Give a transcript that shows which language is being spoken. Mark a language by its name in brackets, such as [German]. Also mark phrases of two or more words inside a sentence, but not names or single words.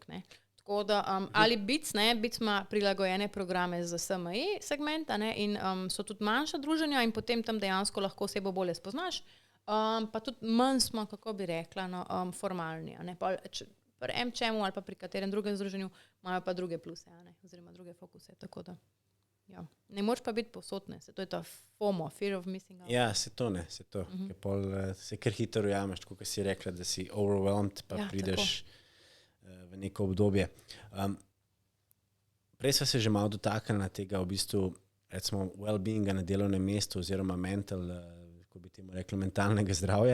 [Slovenian] Tako da, ali BIC ima prilagojene programe za SME segmenta in so tudi manjša druženja in potem tam dejansko lahko osebo bolje spoznaš. Pa tudi manj smo, kako bi rekla, formalni. Pri MCM-u ali pa pri katerem drugem združenju imajo pa druge pluse, oziroma druge fokuse. Tako da, ja. Ne moreš pa biti povsod, to je ta FOMO, [English] fear of missing out. [Slovenian] Ja, se to. Se kar hitro ujameš, tako kot si rekla, da si overwhelmed, pa prideš v neko obdobje. Prej sva se že malo dotaknila tega v bistvu, recimo, well-beinga na delovnem mestu oziroma bi temu rekli, mentalnega zdravja.